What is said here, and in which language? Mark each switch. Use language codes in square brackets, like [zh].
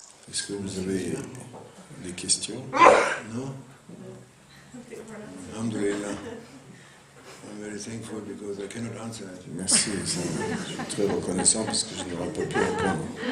[fr] Est-ce que vous avez des questions? [en] No? Alhamdulillah. I'm very thankful because I cannot answer it. [fr] Merci, je suis très reconnaissant parce que je n'aurais pas pu répondre.